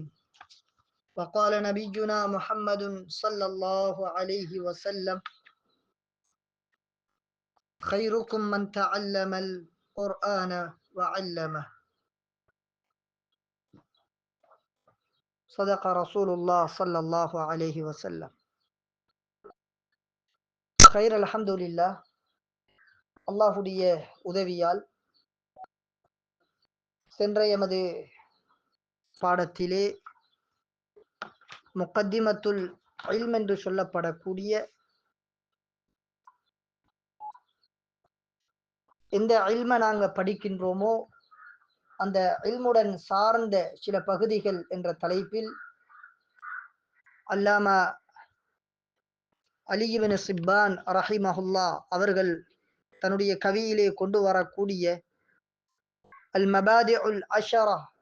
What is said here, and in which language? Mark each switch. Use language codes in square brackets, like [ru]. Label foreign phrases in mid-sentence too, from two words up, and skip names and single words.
[ar] وقال نبينا محمد صلى الله عليه وسلم: خيركم من تعلم القرآن وعلمه. صدق رسول الله صلى الله عليه وسلم. خير الحمد لله. [ta] அல்லாஹுடைய உதவியால் சென்ற எமது பாடத்திலே [ar] مقدمة العلم [ta] என்று சொல்லப்படக்கூடிய எந்த இல்மை நாங்க படிக்கின்றோமோ அந்த இல்முடன் சார்ந்த சில பகுதிகள் என்ற தலைப்பில் அல்லாமா அலி இப்னு சிப்பான் ரஹிமஹுல்லா அவர்கள் தன்னுடைய கவியிலே கொண்டு வரக்கூடிய [ar] المبادئ العشرة